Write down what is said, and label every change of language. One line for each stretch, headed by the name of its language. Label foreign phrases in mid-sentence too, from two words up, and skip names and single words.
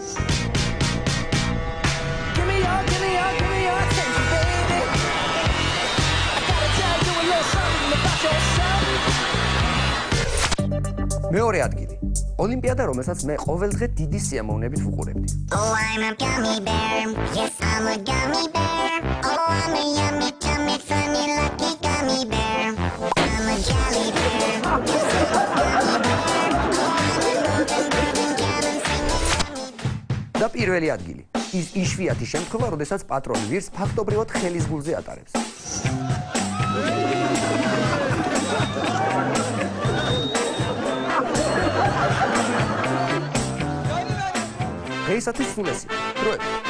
Georgian: მეორე ადგილი. ოლიმპიადა, რომელსაც მე ყოველდღე დიდი სიამოვნებით ვუყურებდი.
English: Oh, I'm a gummy bear. Yes, I'm a gummy bear. Oh, I'm a yummy, yummy, funny, lucky gummy bear. I'm a jelly bear.
Georgian: და პირველი ადგილი. ის იშვიათი შემთხვევა, როდესაც პატრონი ვირს ფაქტობრივად ხელის გულზე ატარებს. დღეისათვის სულ ესეა. დროებით.